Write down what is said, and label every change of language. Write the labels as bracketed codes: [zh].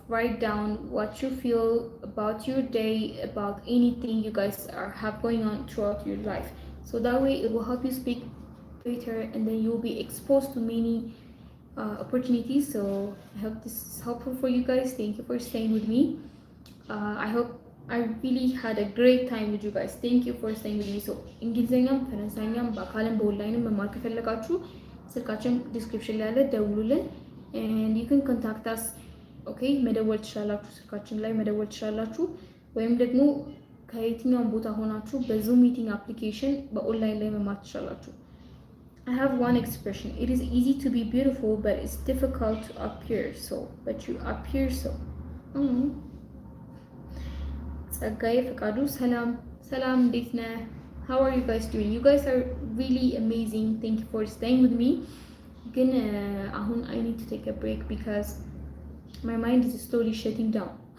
[en] Write down what you feel about your day, about anything you guys have going on throughout your life. So that way it will help you speak better, and then you'll be exposed to many opportunities. So I hope this is helpful for you guys. Thank you for staying with me. I hope I really had a great time with you guys. Thank you for staying with me. [am] So እንግሊዘኛም ፈረንሳይኛም በአካልም በኦንላይንም መማር ከፈለጋችሁ ስልካችን ዲስክሪፕሽን ላይ አለ፣ ደውሉልን። [en] and you can contact us. [am] okay, መደወል ትችላላችሁ፣ ስልካችን ላይ መደወል ትችላላችሁ። ወይም ደግሞ ከየትኛውም ቦታ ሆናችሁ በዙም ሚቲንግ አፕሊኬሽን በኦንላይን ላይ መማር ትችላላችሁ። [en] I have one expression. It is easy to be beautiful, but it's difficult to appear so. But you appear so. [am] ጸጋዬ ፈቃዱ ሰላም ሰላም፣ እንዴት ነህ? [en] How are you guys doing? You guys are really amazing. Thank you for staying with me. [am] ግን አሁን [en] I need to take a break because my mind is slowly shutting down.